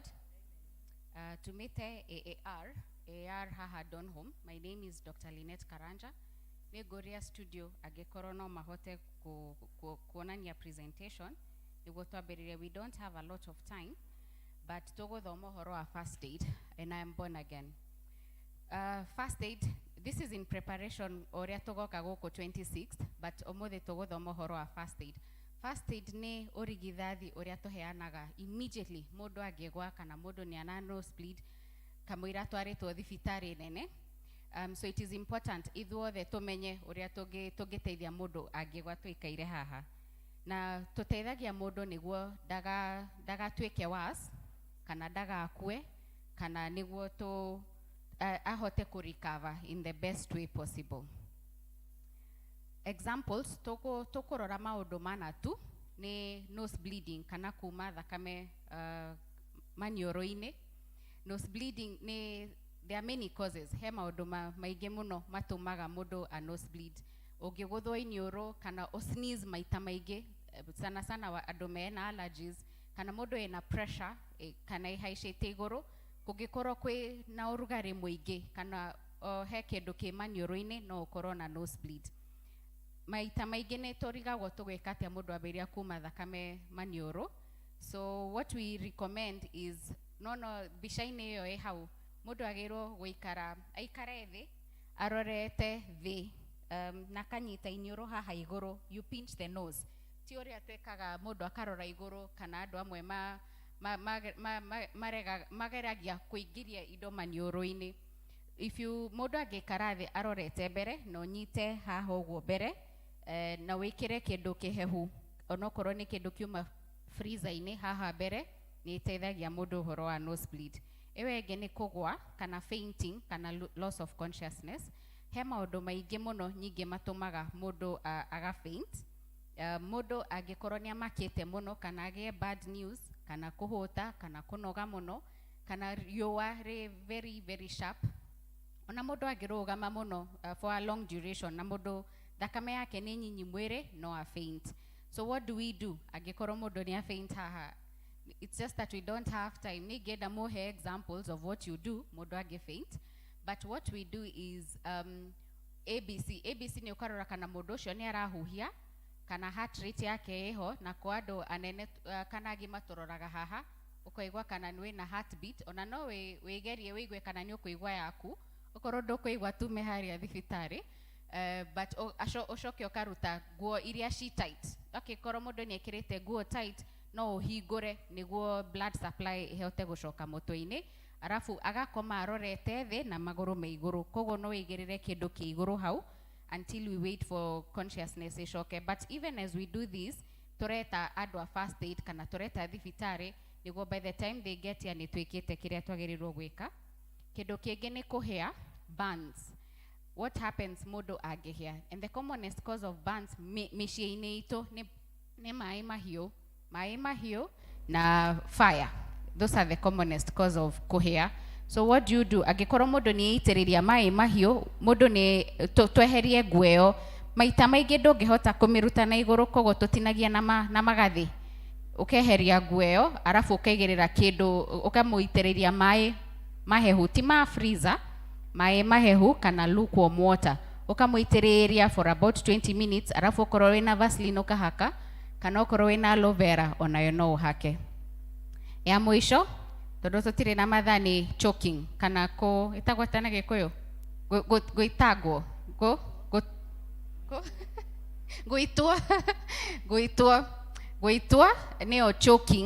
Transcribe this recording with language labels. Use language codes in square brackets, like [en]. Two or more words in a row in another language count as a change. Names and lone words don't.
[ki] Tumite AAR haha Donholm. [en] My name is Dr. Lynette Karanja. [ki] Negoria studio agĩkorwo no mahote kuonania presentation. Nĩguo twambĩrĩrie. [en] We don't have a lot of time, but [ki] tũgũthoma ũhoro wa [en] first aid, and I am born again. First aid, this is in preparation [ki] ũrĩa tũgoka gũkũ 26th, but ũmũthĩ tũgũthoma ũhoro wa [en] first aid. First aid [ki] nĩ ũrigithathi ũrĩa tũheanaga immediately mũndũ angĩgwa kana mũndũ nĩ ana nosebleed kamũira twarĩtwo thibitarĩ nene. [en] So it is important [ki] ithuothe tũmenye ũrĩa tũngĩteithia mũndũ angĩgwa tũikaire haha. Na tũteithagia mũndũ nĩguo ndagatuĩke worse kana ndagakue kana nĩguo ahote kũrecover [en] in the best way possible. Examples, [ki] tũkũrora maũndũ mana tu nĩ [en] nose bleeding [ki] kana kuma thakame maniũrũ-inĩ. [en] Nose bleeding there are many causes. [ki] He maũndũ maingĩ mũno matũmaga mũndũ [en] a nose bleed. [ki] Ũngĩgũthwo iniũrũ kana sneeze maita maingĩ, sana andũ mena allergies, kana mũndũ ena pressure kana ihaicĩte igũrũ, kũngĩkorwo kwĩ na ũrugarĩ mũingĩ kana he kĩndũ kĩ maniũrũ-inĩ no ũkorwo na [en] nose bleed. [ki] Maita maingĩ nĩ tũrigagwo tũgwĩka atĩa mũndũ ambĩrĩria kuma thakame maniũrũ. [en] So what we recommend is [ki] mbica-inĩ ĩyo ĩ hau mũndũ agĩrĩirwo gũikara aikare thĩ arorete thi na kanyita inioro haha iguru, [en] you pinch the nose. [ki] Ti uria twekaga mundu akarora iguru kana andu amwe mageragia kuingiria indo manioro-ini. [en] If you [ki] mundu agikara thi arorete mbere no nyite haha uguo mbere na wikire kindu kihehu onokorwo ni kindu kiuma freezer-ini haha mbere ni iteithagia mundu uhoro wa nosebleed. Ewe enge ni kugwa kana fainting kana [en] loss of consciousness. [ki] He maundu maingi muno nyingi matumaga mundu aga faint. Mundu angikorwo ni amakite muno kana agie [en] bad news [ki] kana kuhuta kana kunoga muno kana riua ri [en] very sharp. [ki] Ona mundu angirugama muno [en] for a long duration [ki] na mundu thakame yake ni nyinyi mwire no a faint. [en] So what do we do [ki] angikorwo mundu ni a faint haha? [en] It's just that we don't have time. Ni get more examples of what you do [ki] mundu age [en] faint. But what we do is ABC [ki] ni ukarora kana mundu ucio ni arahuhia kana [en] heart rate [ki] yake eho na kwa andu anene kana agima turoraga haha ukoigwa kana ni na heartbeat ona no wigerie wigwe kana ni ukuigwa yaku ukorwo ndukuigwa tume haria thibitari. But ucoke ukaruta nguo iria shi tight. Okay, korwo mundu ni ekirite nguo tight no uhingure niguo [en] blood supply [ki] ihote gucoka mutwe-ini, arafu agakoma arorete thi na maguru me iguru. Koguo no wigirire kindu ki iguru hau [en] until we wait for consciousness [ki] icoke. [en] But even as we do this, [ki] tureta andu a [en] first aid [ki] kana tureta thibitari niguo [en] by the time they get here [ki] ni twikite kiria twagirirwo gwika. Kindu kingi ni kuhia burns. [en] What happens [ki] mundu agihia? [en] And the commonest cause of burns [ki] micii-ini itu ni mai mahiu [en] na fire. Those are the commonest cause of kuhia. So what do you do? [ki] Agikorwo mundu ni itiriria mai mahiu, mundu ni tweherie gueo. Maita maingi ndungihota kumiruta na iguru, koguo tutinagia na magathi. Ukeheria gueo, arafu ukaigirira kindu, ukamuitiriria mai mahehu, ti ma freezer, mai mahehu kana [en] lukewarm water. [ki] Ukamuitiriria [en] for about 20 minutes, [ki] arafu ukorwo wina Vaseline ukahaka, kana ukorwo wina aloe vera onayo no uhake. Ya mwisho, tondu tutire na mathani choking kana ko itagwata na Gikuyu goitagwo goitwa neo choking.